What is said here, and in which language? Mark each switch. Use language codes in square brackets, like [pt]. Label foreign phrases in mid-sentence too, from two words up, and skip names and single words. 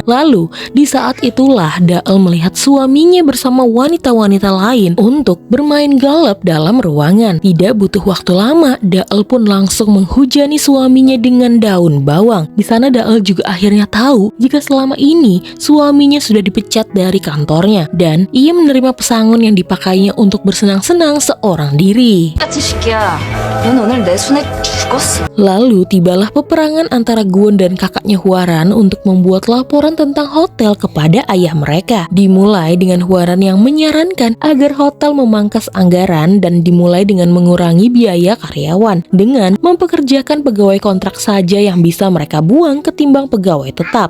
[id] Lalu, di saat itulah Dael melihat suaminya bersama wanita-wanita lain untuk bermain galap dalam ruangan. Tidak butuh waktu lama, Dael pun langsung menghujani suaminya dengan daun bawang. Di sana Dael juga akhirnya tahu jika selama ini suaminya sudah dipecat dari kantornya dan ia menerima pesangon yang dipakainya untuk bersenang-senang seorang diri. [ko] 같은 새끼야. 넌 오늘 내 손에 죽었어. [id] Lalu tibalah peperangan antara Gwon dan kakaknya Hwaran untuk membuat laporan tentang hotel kepada ayah mereka. Dimulai dengan Hwaran yang menyarankan agar hotel memangkas anggaran dan dimulai dengan mengurangi biaya karyawan dengan mempekerjakan pegawai kontrak saja yang bisa mereka buang ketimbang pegawai tetap.